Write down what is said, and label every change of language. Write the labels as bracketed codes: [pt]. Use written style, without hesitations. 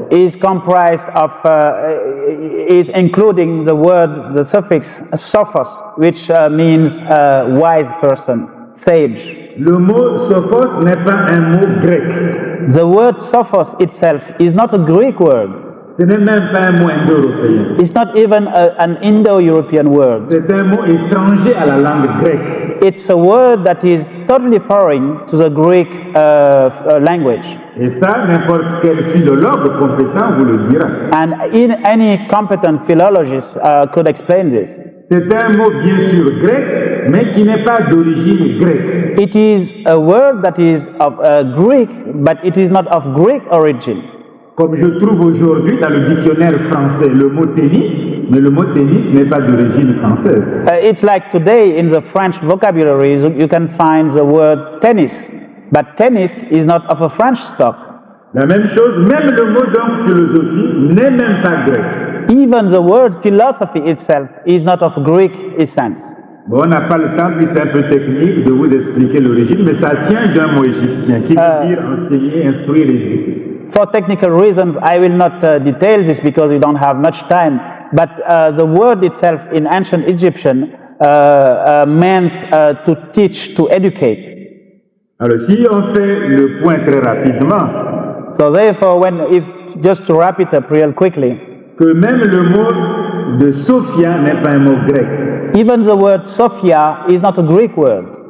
[en] is comprised of, is including the suffix sophos, which means wise person, sage. [fr] Le mot Sophos n'est pas un mot grec. [en] The word sophos itself is not a Greek word. [fr] Ce n'est même pas un mot indo-européen. [en] It's not even an Indo-European word. [fr] C'est un mot étranger à la langue grecque. [en] It's a word that is totally foreign to the Greek language. [fr] Et ça, n'importe quel philologue compétent vous le dira. [en] And any competent philologist could explain this. [fr] C'est un mot bien sûr grec, mais qui n'est pas d'origine grecque. [en] It is a word that is of Greek, but it is not of Greek origin. [fr] Comme je trouve aujourd'hui dans le dictionnaire français le mot tennis, mais le mot tennis n'est pas d'origine française. [en] It's like today in the French vocabulary, you can find the word tennis, but tennis is not of a French stock. [fr] La même chose, même le mot donc philosophie n'est même pas grec. [en] Even the word philosophy itself is not of Greek essence. [fr] Bon, on n'a pas le temps, puis c'est un peu technique de vous expliquer l'origine, mais ça tient d'un mot égyptien qui veut dire enseigner, instruire, éduquer. [en] For technical reasons, I will not detail this because we don't have much time, but the word itself in ancient Egyptian meant to teach, to educate. [fr] Alors, si on fait le point très rapidement, [en] So therefore, just to wrap it up real quickly, [fr] que même le mot de Sophia n'est pas un mot grec, [en] even the word Sophia is not a Greek word.